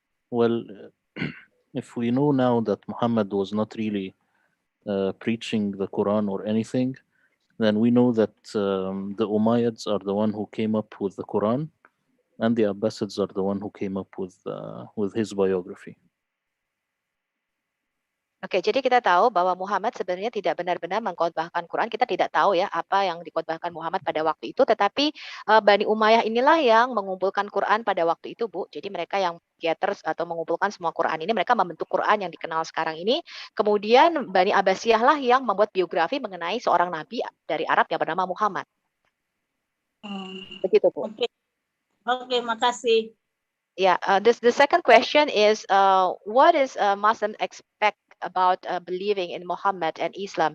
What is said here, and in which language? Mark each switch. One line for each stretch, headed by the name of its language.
English: Well, if we know now that Muhammad was not really preaching the Quran or anything, then we know that the Umayyads are the one who came up with the Quran, and the Abbasids are the one who came up with his biography.
Indonesian: Oke, jadi kita tahu bahwa Muhammad sebenarnya tidak benar-benar mengkhotbahkan Quran. Kita tidak tahu ya apa yang dikhotbahkan Muhammad pada waktu itu, tetapi Bani Umayyah inilah yang mengumpulkan Quran pada waktu itu, Bu. Jadi mereka yang gathers atau mengumpulkan semua Quran ini, mereka membentuk Quran yang dikenal sekarang ini. Kemudian Bani Abbasiyah lah yang membuat biografi mengenai seorang nabi dari Arab yang bernama Muhammad. Begitu, Bu. Oke, makasih.
English: Yeah, the second question is, what is Muslims expect about believing in Muhammad and Islam?